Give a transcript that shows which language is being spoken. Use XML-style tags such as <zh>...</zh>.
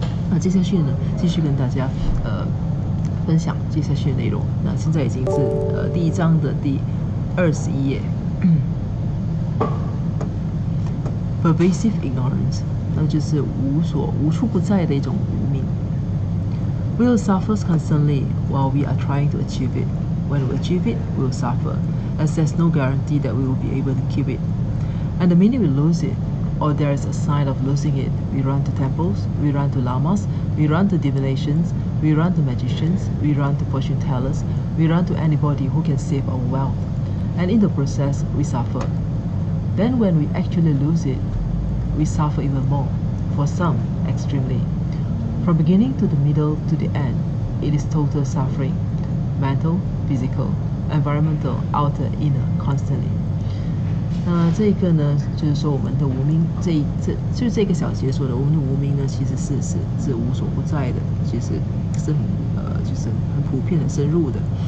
<zh>那接下去呢，继续跟大家分享接下去的内容。那现在已经是第一章的第21页，</zh> <en>pervasive ignorance，</en> <zh>那就是无处不在的一种无明。</zh> <en>We will suffer constantly while we are trying to achieve it. When we achieve it, we will suffer, as there's no guarantee that we will be able to keep it. And the minute we lose it, or there is a sign of losing it, we run to temples, we run to lamas, we run to divinations, we run to magicians, we run to fortune tellers, we run to anybody who can save our wealth. And in the process, we suffer. Then when we actually lose it, we suffer even more, for some, extremely. From beginning to the middle to the end, it is total suffering. Mental, physical, environmental, outer, inner, constantly.</en> <zh>这个呢，就是说我们的无明，就是这个小节说的，我们的无明呢，其实是无所不在的，其实是就是很普遍、很深入的。</zh>